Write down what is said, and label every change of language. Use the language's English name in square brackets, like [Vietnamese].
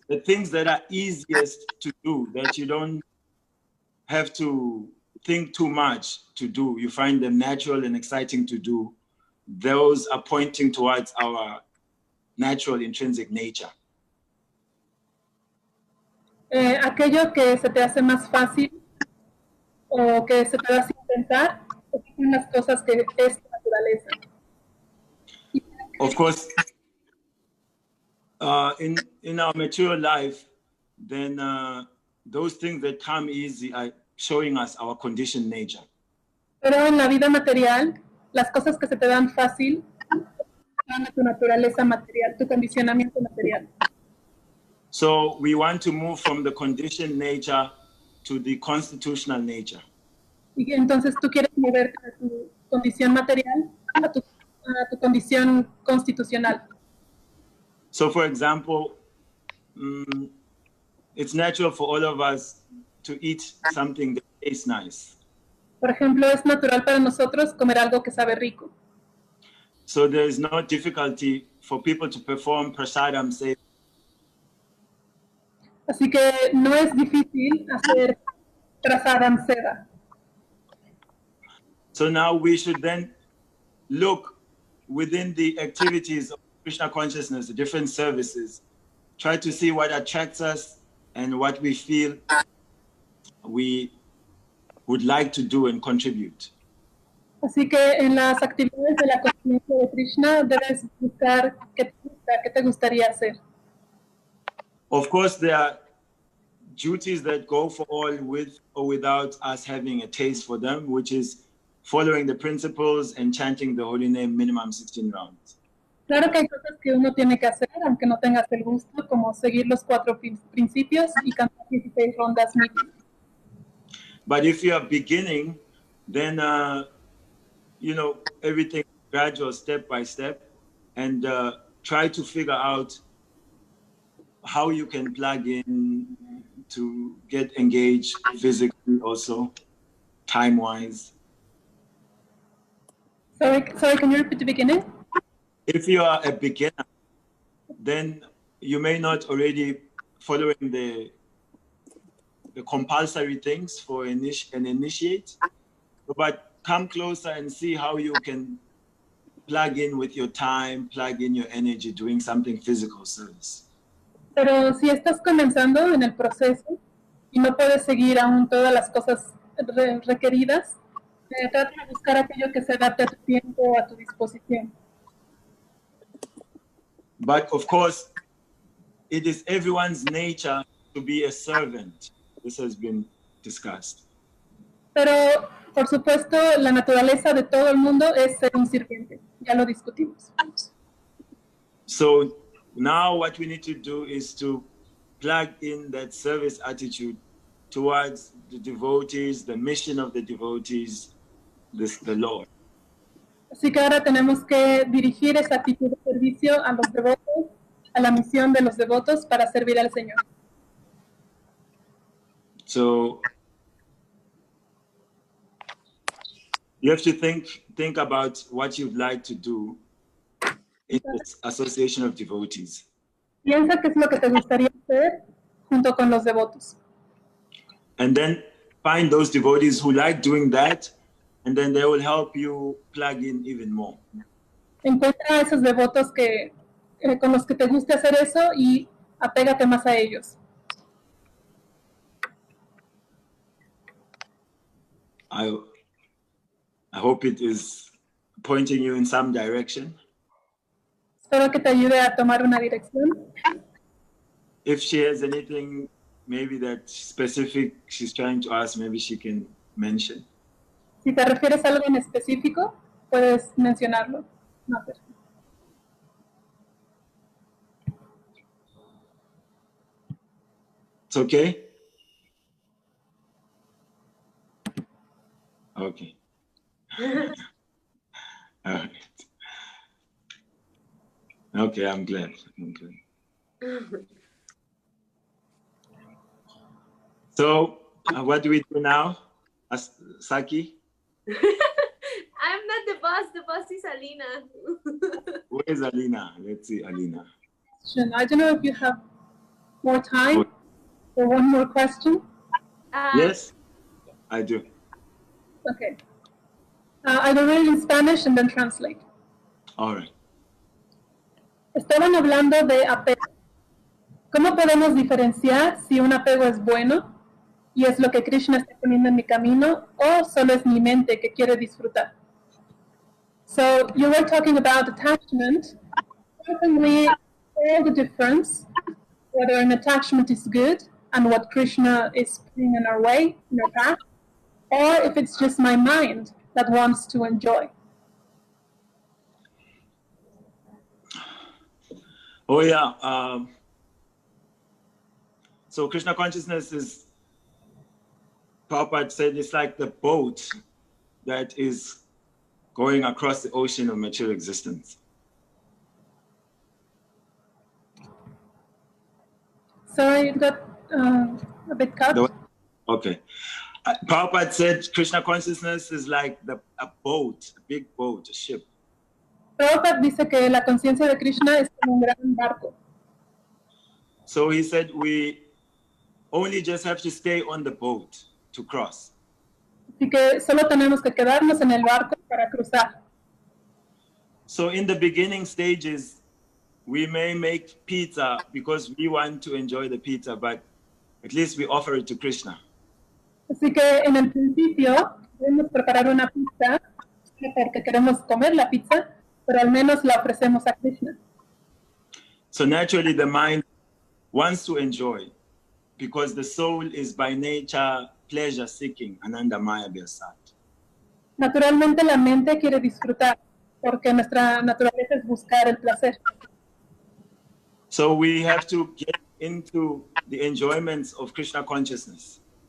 [English] The things that are easiest to do, that you don't have to think too much to do, you find them natural and exciting to do, those are pointing towards our natural intrinsic nature. [Spanish] Aquello que se te hace más fácil o que se te da sin pensar, son las cosas que es tu naturaleza. [English] Of course, in our mature life, then those things that come easy are showing us our conditioned nature. [Spanish] Pero en la vida material, las cosas que se te dan fácil son tu naturaleza material, tu condicionamiento material. [English] So we want to move from the conditioned nature to the constitutional nature. [Spanish] Y entonces tú quieres moverte de tu condición material a tu condición constitucional. [English] So for example, it's natural for all of us to eat something that tastes nice. [Spanish] Por ejemplo, es natural para nosotros comer algo que sabe rico. [English] So there is no difficulty for people to perform prasadam seva. [Spanish] Así que no es difícil hacer prasadam seva. [English] So now we should then look within the activities of Krishna consciousness, the different services, try to see what attracts us and what we feel we would like to do and contribute. [Spanish] Así que en las actividades de la conciencia de Krishna debes buscar qué te gustaría hacer. [English] Of course, there are duties that go for all with or without us having a taste for them, which is following the principles and chanting the holy name minimum 16 rounds. [Spanish] Claro que hay cosas que uno tiene que hacer, aunque no tengas el gusto, como seguir los 4 principios y cantar 16 rondas mínimas. [English] But if you are beginning, then, you know, everything gradual, step by step, and try to figure out how you can plug in to get engaged physically also, time-wise. Sorry, can you repeat the beginning? If you are a beginner, then you may not already following the compulsory things for an initiate, but come closer and see how you can plug in with your time, plug in your energy, doing something physical service. [Spanish] Pero si estás comenzando en el proceso y no puedes seguir aún todas las cosas requeridas, trata de buscar aquello que se adapte a tu tiempo, a tu disposición. [English] But of course, it is everyone's nature to be a servant. This has been discussed. [Spanish] Pero, por supuesto, la naturaleza de todo el mundo es ser un sirviente. Ya lo discutimos. [English] So now what we need to do is to plug in that service attitude towards the devotees, the mission of the devotees, the Lord. [Spanish] Así que ahora tenemos que dirigir esa actitud de servicio a los devotos, a la misión de los devotos para servir al Señor. [English] So you have to think about what you'd like to do in this association of devotees. [Spanish] Piensa qué es lo que te gustaría hacer junto con los devotos. [English] And then find those devotees who like doing that, and then they will help you plug in even more. [Spanish] Encuentra a esos devotos con los que te guste hacer eso y apégate más a ellos. [English] I hope it is pointing you in some direction. [Spanish] Espero que te ayude a tomar una dirección. [English] If she has anything maybe that specific she's trying to ask, maybe she can mention. [Spanish] Si te refieres a algo en específico, puedes mencionarlo. No, pero... [English] It's okay? Okay. All right. Okay, I'm glad. So, what do we do now, Saki? I'm not the boss is Alina. Where is Alina? Let's see, Alina. I don't know if you have more time for one more question. Yes, I do. Okay. I will read in Spanish and then translate. All right. [Spanish] Estaban hablando de apego. ¿Cómo podemos diferenciar si un apego es bueno y es lo que Krishna está poniendo en mi camino o solo es mi mente que quiere disfrutar? [English] So you were talking about attachment. How can we tell the difference whether an attachment is good and what Krishna is putting in our way, in our path, or if it's just my mind that wants to enjoy? Oh yeah. So Krishna consciousness is, Prabhupada said, it's like the boat that is going across the ocean of material existence. Sorry, it got a bit cut. Okay. Prabhupada said Krishna consciousness is like a boat, a big boat, a ship. [Spanish] Prabhupada dice que la conciencia de Krishna es como un gran barco. [English] So he said we only just have to stay on the boat to cross. [Spanish] Así que solo tenemos que quedarnos en el barco para cruzar. [English] So in the beginning stages, we may make pizza because we want to enjoy the pizza, but at least we offer it to Krishna. [Spanish] Así que en el principio debemos preparar una pizza porque queremos comer la pizza, pero al menos la ofrecemos a Krishna. [English] So naturally the mind wants to enjoy because the soul is by nature pleasure seeking, [Sanskrit] ananda maya vyasat. [Spanish] Naturalmente la mente quiere disfrutar porque nuestra naturaleza es buscar el placer. [English] So we have to get into the enjoyments of Krishna consciousness.